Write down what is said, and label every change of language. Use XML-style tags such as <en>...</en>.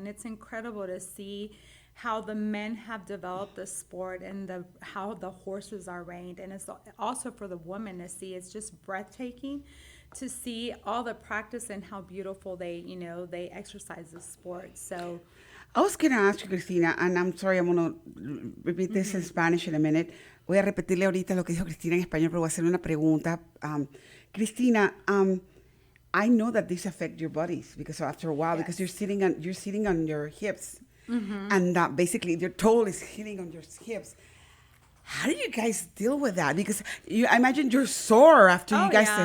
<en>And it's incredible to see how the men have developed the sport and how the horses are reined. And it's also for the women to see. It's just breathtaking to see all the practice and how beautiful they exercise the sport. So I was going to ask you, Christina, and I'm sorry, I'm going to repeat this in Spanish in a minute.</en> <es>Voy a repetirle ahorita lo que dijo Cristina en español, pero voy a hacer una pregunta.</es> <en>Christina, I know that this affects your bodies, because after a while, because you're sitting on your hips, and basically your toe is hitting on your hips. How do you guys deal with that? Because I imagine you're sore after you guys.</en>